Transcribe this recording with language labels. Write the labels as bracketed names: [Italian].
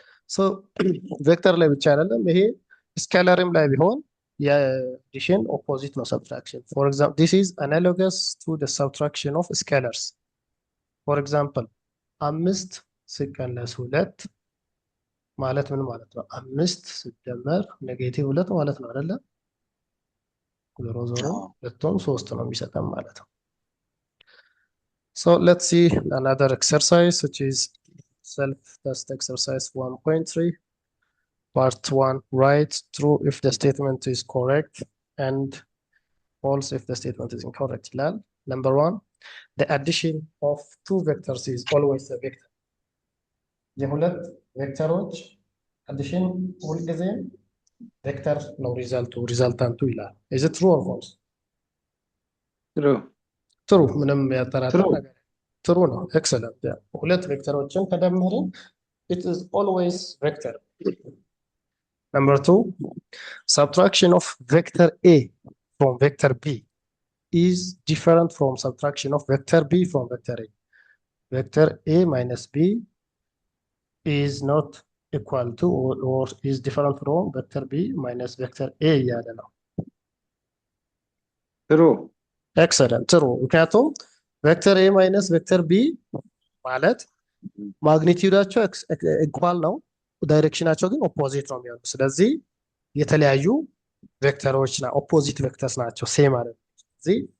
[Amharic] ሶ ቬክተር ላይ ብቻ አይደለም ይሄ ስኬለርም ላይ ቢሆን የአዲሽን ኦፖዚት ነው [English] subtraction for example this is analogous to the subtraction of scalars for example [Amharic] 5 ሲቀነስ 2 ማለት ምን ማለት ነው 5 ሲደመር ኔጌቲቭ 2 ማለት ነው አይደለ ዞሮ ሁለቱም 3 ነው የሚሰጠን ማለት ነው [English] so let's see another exercise which is self test exercise 1.3 Part 1, write true if the statement is correct and false if the statement is incorrect. Number 1, the addition of two vectors is always a vector. [Amharic] የሁለት ቬክተሮች addition ሁልጊዜ ቬክተር ነው ሪዛልታንቱ ይላል [English] is it true or false? true [Amharic] ምንም ያጠራጥር ነገር [English] true ነው excellent [Amharic] ሁለት ቬክተሮችን ከደመርን [English] it is always vector Number 2, subtraction of vector A from vector B is different from subtraction of vector B from vector A. Vector A minus B is not equal to or is different from vector B minus vector A. True. Excellent. True. [Amharic] ምክንያቱም [English] vector A minus vector B [Amharic] ማለት ማግኒቲዩዳቸው ኢኳል ነው ዳይሬክሽናቸው ግን ኦፖዚት ነው የሚሆነው ስለዚህ የተለያዩ ቬክተሮች ና ኦፖዚት ቬክተርስ ናቸው ሴም ማለት ስለዚህ